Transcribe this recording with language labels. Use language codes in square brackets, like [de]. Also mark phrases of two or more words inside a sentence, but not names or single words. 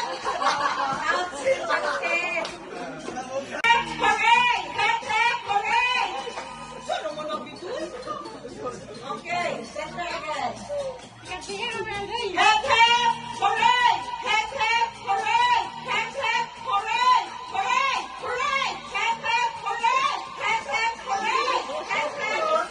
[en] Hooray! Hep, hep, hooray! [tl] Sino mo nabitoy? [en] Okay, center again. Hep, hep, hooray! Hep, hep, hooray! Hep, hep, hooray! Hooray! Hooray! Hep, hep, hooray! Hep, hep, hooray! Hep, hep,